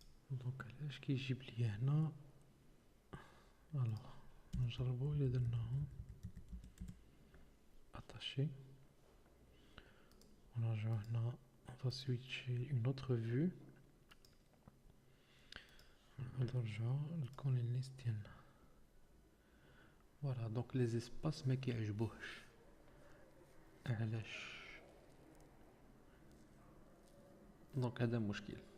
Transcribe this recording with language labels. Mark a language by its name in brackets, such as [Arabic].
[Arabic] دونك علاش كيجيب لي هنا؟ الوغ نجربو الا درناهم اتاشي ونرجعو هنا. [French] on va switcher une autre vue. [Arabic] نرجعو نكون الليست ديالنا. فوالا. دونك لي زيسباس ما كيعجبوهش. علاش؟ دونك هذا مشكل.